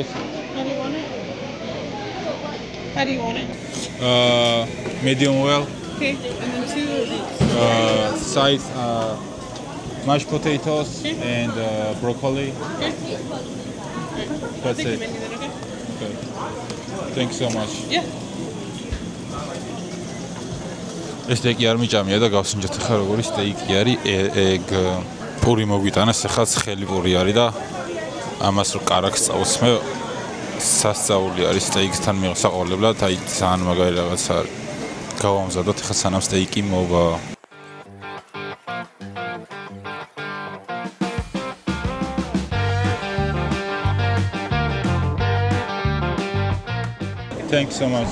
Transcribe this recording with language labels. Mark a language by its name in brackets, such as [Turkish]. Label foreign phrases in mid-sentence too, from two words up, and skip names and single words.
[English] How do you want it? How do you want it? Medium well. Okay, and then 2 of these. Size mashed potatoes and broccoli. Okay. That's Take the it. menu then, okay? Okay. Thanks so much. Yeah. [Georgian] ეს სტეიკი არ მიჭამია და გავსინჯოთ ახლა როგორი სტეიკი არის ეგ პური მოგვიტანეს ახლა ცხელი პური არის და ამას რო კარაქს წავსმე სასწაული არის სტეიკთან მიღსაყოლებლად აი ძალიან მაგარი რაღაცა არის გავამზადოთ ახლა სანამ სტეიკი მოვა [English] Thanks so much.